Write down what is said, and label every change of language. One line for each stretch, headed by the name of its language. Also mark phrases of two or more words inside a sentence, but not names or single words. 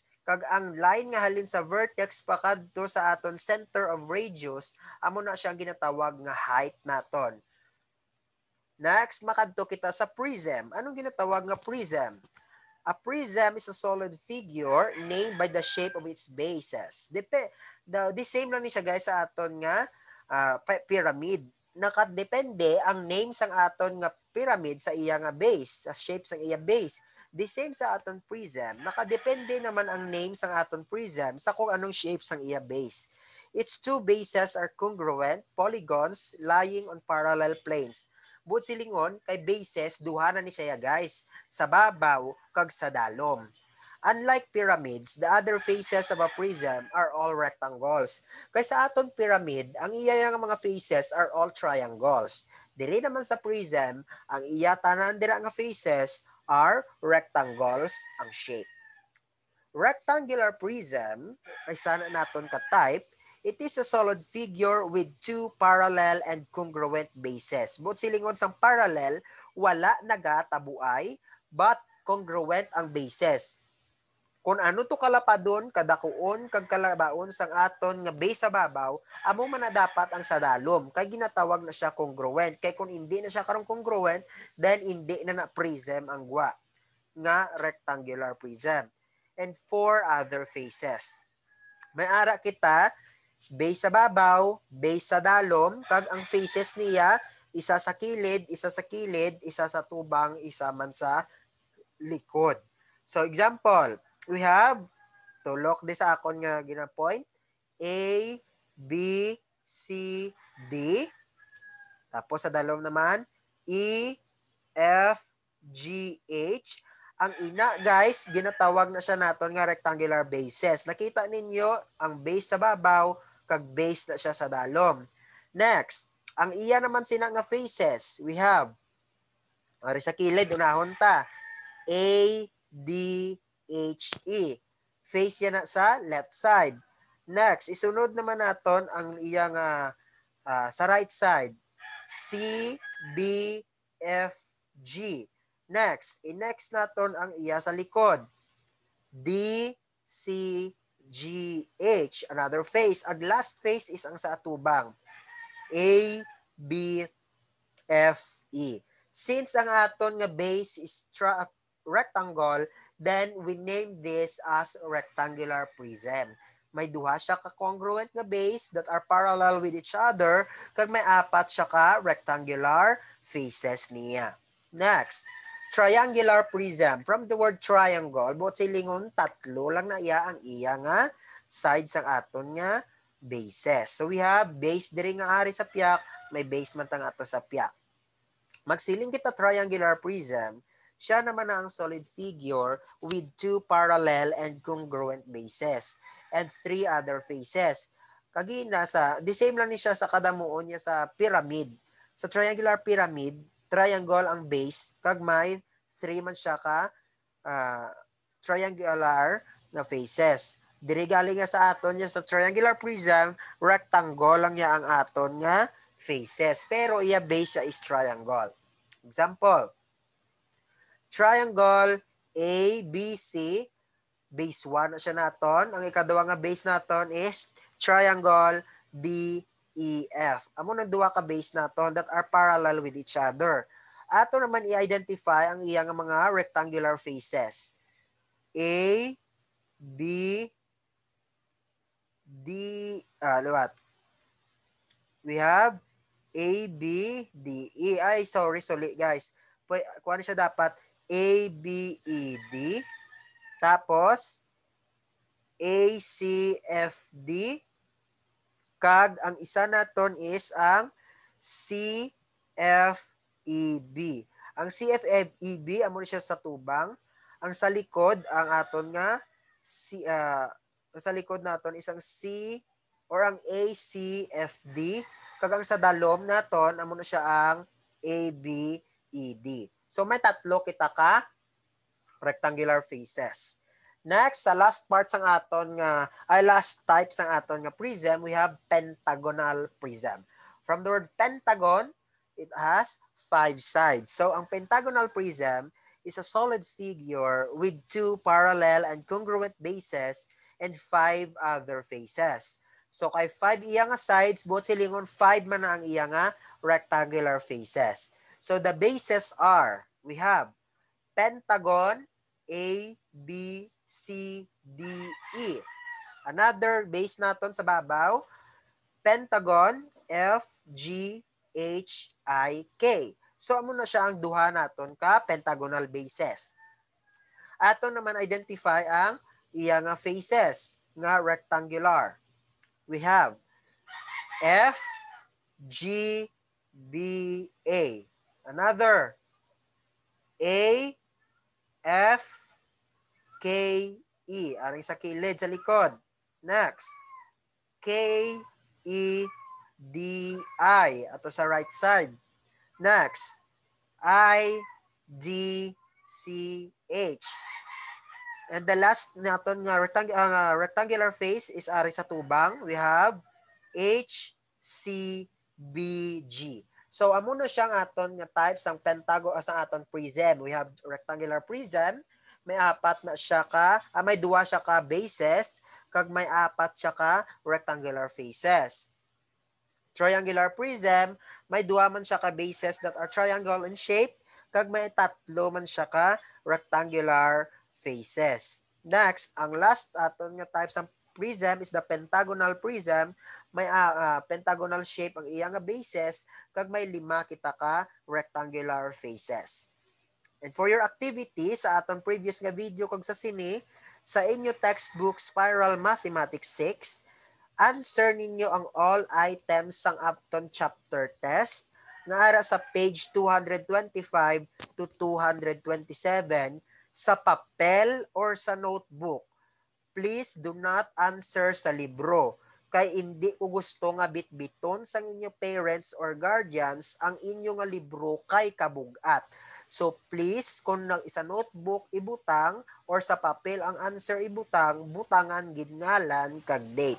Hiligaynon: Kag ang line nga halin sa vertex pakadto sa aton
English: center of radius,
Hiligaynon: amo na siyang ginatawag nga height naton. Next, makadto kita sa prism. Anong ginatawag nga prism?
English: A prism is a solid figure named by the shape of its bases. The same
Hiligaynon: lang ni siya guys sa aton nga pyramid. Nakadepende ang name sang aton nga pyramid sa iya nga base, sa shape sang iya base.
English: The same
Hiligaynon: sa aton prism. Nakadepende naman ang name sang aton prism sa kung anong shape sang iya base.
English: Its two bases are congruent polygons lying on parallel planes.
Hiligaynon: Bukod silingon, kay bases, duha na ni siya guys, sa babaw kag sa dalom.
English: Unlike pyramids, the other faces of a prism are all rectangles.
Hiligaynon: Kay sa aton pyramid, ang iya nga mga faces
English: are all triangles.
Hiligaynon: Diri naman sa prism, ang iya tanan dira nga
English: faces are rectangles
Hiligaynon: ang shape.
English: Rectangular prism,
Hiligaynon: ay sana naton ka type,
English: it is a solid figure with two parallel and congruent bases.
Hiligaynon: But silingon sang parallel, wala nagatabuay, but congruent ang bases. Kung ano to kalapadon, kadakuon, kag kalabaon sang aton nga base sa babaw, amo man na dapat ang sa dalom. Kay ginatawag na siya congruent. Kay kung hindi na siya karong congruent, then hindi na prism ang gwa nga rectangular prism.
English: And four other faces.
Hiligaynon: May ara kita base sa babaw, base sa dalom, kag ang faces niya isa sa kilid, isa sa kilid, isa sa tubang, isa man sa likod.
English: So example, we have
Hiligaynon: tulok di sa akon nga gina-point A, B, C, D. Tapos sa dalom naman E, F, G, H. Ang ina guys, ginatawag na siya naton nga
English: rectangular bases.
Hiligaynon: Nakita ninyo ang base sa babaw kag base na siya sa dalom. Next, ang iya naman sina nga faces. We have ari sa kilid unahon ta. A, D, H, E. Face yan na sa left side. Next, isunod naman naton ang iya nga sa right side. C, B, F, G. Next, i-next naton ang iya sa likod. D, C, G, H.
English: Another face.
Hiligaynon: Ang last face is ang sa atubang. A, B, F, E.
English: Since
Hiligaynon: ang aton nga base
English: is rectangle, then we name this as rectangular prism.
Hiligaynon: May duha siya ka congruent nga base
English: that are parallel with each other,
Hiligaynon: kag may apat siya ka
English: rectangular faces
Hiligaynon: niya.
English: Next, triangular prism. From the word triangle,
Hiligaynon: buot silingon tatlo lang na iya ang iya nga sides ang aton nga bases.
English: So we have
Hiligaynon: base diri nga ari sa piak, may base man tang ato sa piak. Magsiling kita
English: triangular prism,
Hiligaynon: siya naman na ang
English: solid figure with two parallel and congruent bases and three other faces.
Hiligaynon: Kagina sa,
English: the same
Hiligaynon: lang ni siya sa kadamuon niya sa pyramid. Sa triangular pyramid, triangle ang base, kag may three man siya ka triangular na faces. Diri galing nga sa aton niya sa triangular prism, rectangle lang niya ang aton nga faces. Pero iya base is triangle. Example, triangle A, B, C, base 1 na siya naton. Ang ikaduha nga base naton is triangle D, E, F. Amo nang duha ka base naton
English: that are parallel with each other.
Hiligaynon: Ato naman i-identify ang iyang mga
English: rectangular faces.
Hiligaynon: A, B, D, what?
English: We have A, B, D, E.
Hiligaynon: Ay, sorry guys. Kung ano siya dapat? A, B, E, D. Tapos, A, C, F, D. Kag, ang isa naton is ang C, F, E, B. Ang C, F, E, B, amo siya sa tubang. Ang sa likod, ang aton nga, sa likod naton isang C, or ang A, C, F, D. Kagang sa dalom naton, amo na siya ang A, B, E, D. So may tatlo kita ka
English: rectangular faces.
Hiligaynon: Next, sa last part sang aton nga last type sang aton nga prism,
English: we have pentagonal prism. From the word pentagon, it has 5 sides. So ang pentagonal prism is a solid figure with 2 parallel and congruent bases and 5 other faces.
Hiligaynon: So kay 5 iya nga sides, buot silingon 5 man na ang iya nga
English: rectangular faces. So the bases are, we have pentagon A, B, C, D, E.
Hiligaynon: Another base naton sa babaw, pentagon F, G, H, I, K. So amo na siya ang duha naton ka pentagonal bases. Ato naman identify ang iya nga faces nga rectangular.
English: We have F, G, B, A. Another A, F, K, E.
Hiligaynon: Aring sa kilid sa likod. Next, K, E, D, I. Ato sa right side. Next, I, D, C, H.
English: And the last naton nga rectangular face is
Hiligaynon: ari sa tubang.
English: We have H, C, B, G.
Hiligaynon: So amo na siya nga aton nga types ang pentagon sa aton prism.
English: We have rectangular prism,
Hiligaynon: may apat na siya ka, may duwa siya ka bases, kag may apat siya ka
English: rectangular faces. Triangular prism,
Hiligaynon: may duwa man siya ka bases
English: that are triangle in shape,
Hiligaynon: kag may tatlo man siya ka
English: rectangular faces.
Hiligaynon: Next, ang last aton nga types ng prism
English: is the pentagonal prism.
Hiligaynon: May pentagonal shape ang iya nga bases, kag may 5 kita ka
English: rectangular faces. And for your activity
Hiligaynon: sa aton previous nga video kag sa sini, sa inyo textbook Spiral Mathematics 6, answer ninyo ang
English: all items
Hiligaynon: sang Upton
English: chapter test
Hiligaynon: nga ara sa page 225 to 227 sa papel or sa notebook.
English: Please do not answer
Hiligaynon: sa libro kay hindi ko gusto nga bitbiton sang inyo parents or guardians ang inyo nga libro kay kabugat. So please, kung isa notebook ibutang or sa papel ang answer ibutang, butangan gidngalan kag date.